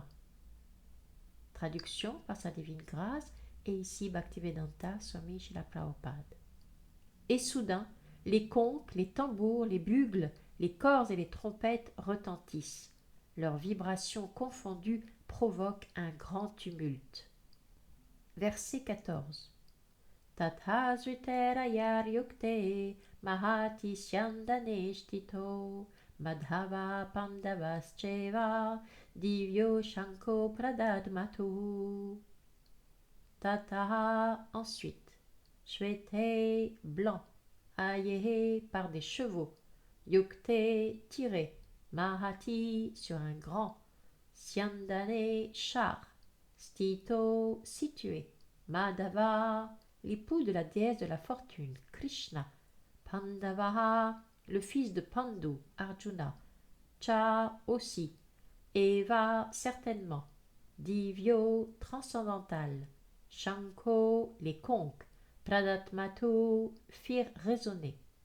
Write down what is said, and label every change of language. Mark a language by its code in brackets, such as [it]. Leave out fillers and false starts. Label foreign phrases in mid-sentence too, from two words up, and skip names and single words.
[fr] Traduction par sa divine grâce, et ici Bhaktivedanta Swami Srila Prabhupada. Et soudain, les conques, les tambours, les bugles, les cors et les trompettes retentissent. Leurs vibrations confondues provoquent un grand tumulte. Verset 14. [sa] Tatha Zriterayar yukte mahati syandane shtito madhava pandavascheva divyo shanko pradadmatu. [fr] Tataha ensuite, shvete blanc, ayehe par des chevaux, yukte tiré, mahati sur un grand, syandane char, stito situé, madhava l'époux de la déesse de la fortune, Krishna, Pandavaha le fils de Pandu, Arjuna, Cha aussi, Eva certainement, Divyo transcendantal, Shanko les conques, Pradatmatu firent résonner.